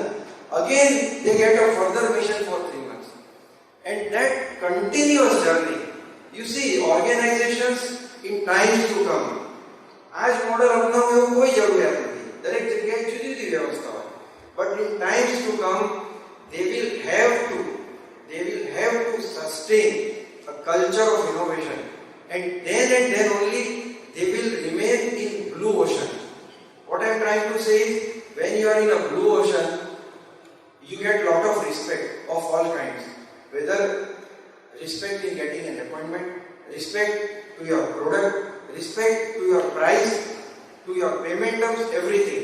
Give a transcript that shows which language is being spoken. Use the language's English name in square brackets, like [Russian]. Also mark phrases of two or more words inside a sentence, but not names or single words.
[English] Again, they get a further mission for 3 months. And that continuous journey, you see, organizations in times to come, [Gujarati] આજ મોડલ अपनावવું એવું કોઈ જરૂરિયાત નથી, દરેક જગ્યાએ જુદી જુદી વ્યવસ્થા હોય. [English] But in times to come, they will have to sustain a culture of innovation, and then only they will remain in blue ocean. What I am trying to say is, when you are in a blue ocean, you get lot of respect of all kinds, whether respect in getting an appointment, respect to your product, respect to your price, to your payment terms, everything.